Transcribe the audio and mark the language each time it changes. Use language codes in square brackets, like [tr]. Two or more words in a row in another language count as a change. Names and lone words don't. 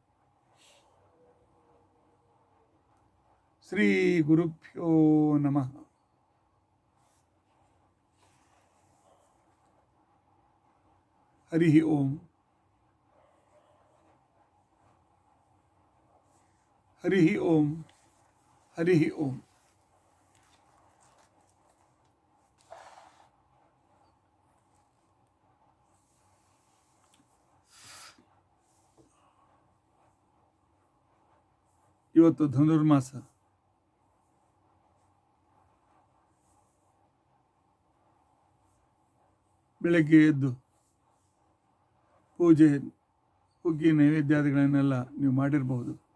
[sa] ಶ್ರೀ ಗುರುಭ್ಯೋ ನಮಃ. ಹರಿ ಓಂ ಹರಿ ಓಂ ಹರಿ ಓಂ. [kn] ಇವತ್ತು ಧನುರ್ಮಾಸ. ಬೆಳಗ್ಗೆ ಎದ್ದು ಪೂಜೆ, ಹುಗ್ಗಿ, ನೈವೇದ್ಯಾದಿಗಳನ್ನೆಲ್ಲ ನೀವು ಮಾಡಿರಬಹುದು.